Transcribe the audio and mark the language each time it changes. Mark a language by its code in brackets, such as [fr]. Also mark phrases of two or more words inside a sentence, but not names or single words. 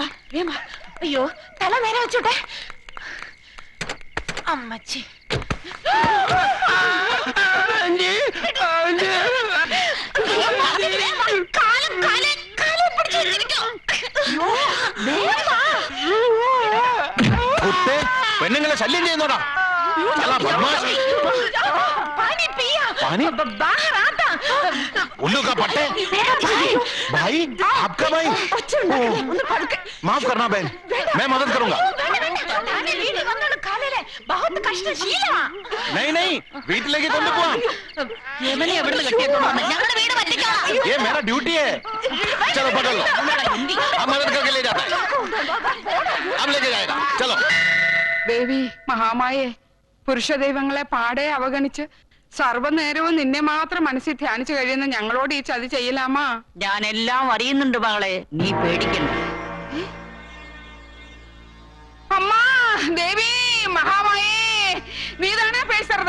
[ml] അയ്യോ തല നേരെ വെച്ചോട്ടെ. അമ്മച്ചി പെണ്ണുങ്ങളെ ശല്യം ചെയ്യുന്നോടാ. [hi] उल्लू का पट्टे भाई आपका भाई माफ करना बहन मैं मदद करूंगा नहीं नहीं [ml] വീട്ടിലേക്ക് കൊണ്ടുപോവാം [hi] ये मेरा ड्यूटी है चलो पकड़ लो हम मदद करके ले जाते हैं हम लेके जाएगा चलो [ml] ദേവി മഹാമായേ പുരുഷ ദൈവങ്ങളെ പാടെ അവഗണിച്ച് സർവ്വനേരവും നിന്നെ മാത്രം മനസ്സിൽ ധ്യാനിച്ചു കഴിയുന്ന ഞങ്ങളോട് ഈ ചതി ചെയ്യലാമാ? ഞാൻ എല്ലാം അറിയുന്നുണ്ട് മകളെ, നീ പേടിക്കണ്ട. [ta] அம்மா தேவி மகாமாயே நீ தானே பேசருத்.